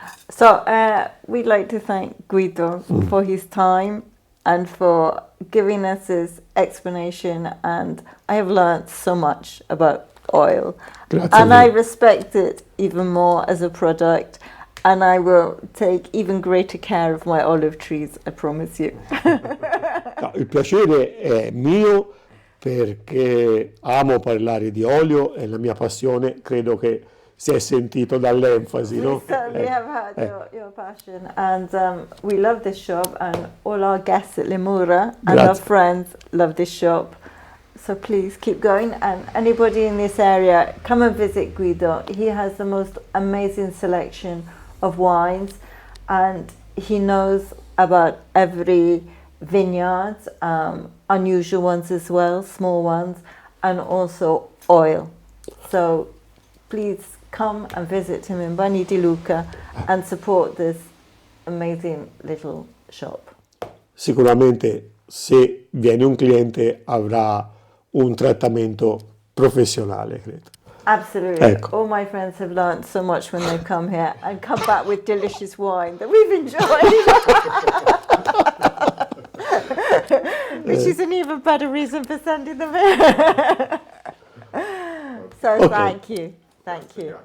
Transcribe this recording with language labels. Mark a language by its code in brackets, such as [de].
[en] So we'd like to thank Guido for his time and for giving us his explanation, and I have learned so much about oil. I respect it even more as a product, and I will take even greater care of my olive trees, I promise you. [it] Il piacere è mio perché amo parlare di olio, è la mia passione, credo che si è sentito dall'enfasi, no? [en] We certainly have heard your passion, and we love this shop, and all our guests at Limura and our friends love this shop. So please keep going, and anybody in this area, come and visit Guido. He has the most amazing selection of wines, and he knows about every vineyard, unusual ones as well, small ones, and also oil. So please come and visit him in Bagni di Lucca and support this amazing little shop. [it] Sicuramente se viene un cliente avrà un trattamento professionale, credo. [en] Absolutely. [it] Ecco. [en] All my friends have learned so much when they've come here and come back with delicious wine that we've enjoyed. Which is an even better reason for sending them here. So okay. Thank you. Thank you.